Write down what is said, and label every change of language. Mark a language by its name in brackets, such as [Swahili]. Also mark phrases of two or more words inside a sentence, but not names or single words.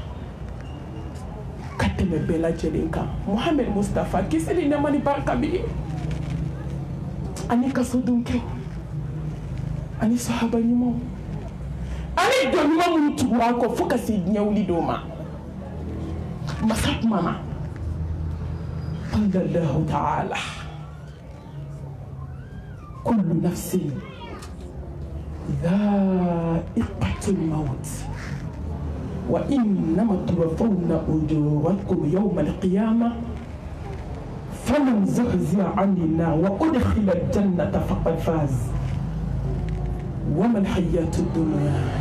[Bambara] ka tɛmɛ bɛɛ lajɛlen kan Muhammed Mustafa kisi ni nɛɛma ni barika b'i ye ani kasodunkɛw ani sahaba ɲumanw ani dɔn ɲuman minnu tugura an kɔ fo ka se diɲɛ wuli dɔw ma masa kumana [Arabic] قال تعالى كل نفس ذائقة الموت وإنما توفون أجوركم يوم القيامة فمن زحزح عن النار وأدخل الجنة فقد فاز وما الحياة الدنيا